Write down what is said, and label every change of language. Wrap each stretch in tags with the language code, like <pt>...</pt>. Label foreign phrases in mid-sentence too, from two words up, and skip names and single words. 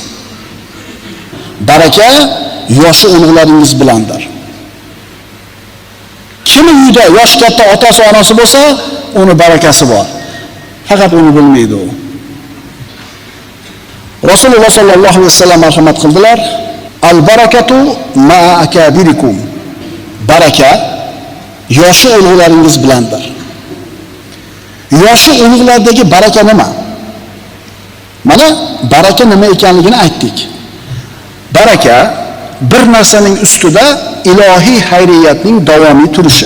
<uz>Baraka yoshi ulug'laringiz bilandir. Kim uyda yosh katta otasi onasi bo'lsa, uni barakasi bor. Faqat uni bilmaydi u. Rasululloh</uz> <ar>صلى الله عليه وسلم</ar> <uz>marhamat qildilar.</uz> <ar>البركة مع أكابركم.</ar> <uz>Baraka yoshi ulug'laringiz bilandir. Yoshi ulug'lardagi baraka nima? Mana baraka nima ekanligini aytdik. Baraka bir narsaning ustida ilohiy hayriyatning davomiy turishi.</uz>